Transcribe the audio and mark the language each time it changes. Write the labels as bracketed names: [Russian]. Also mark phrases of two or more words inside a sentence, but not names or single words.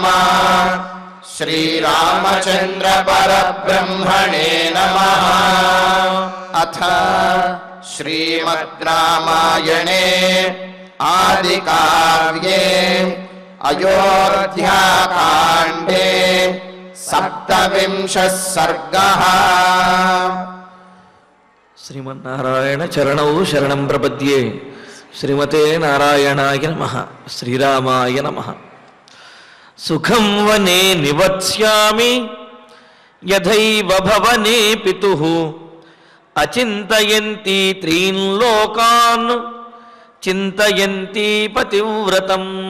[Sanskrit] श्रीरामचन्द्र परब्रह्मणे नमः। अथ श्रीमद् रामायणे आदिकाव्ये अयोध्याकाण्डे 27 सर्गः। శ్రీమన్నారాయణ చరణౌ శరణం ప్రపద్యే. శ్రీమతే నారాయణాయ నమః. శ్రీరామాయ నమః. సుఖం వనే నివత్స్యామి యథైవ భవనే పితుః అచింతయంతి త్రీన్ లోకాన్ చింతయంతి పతివ్రతం.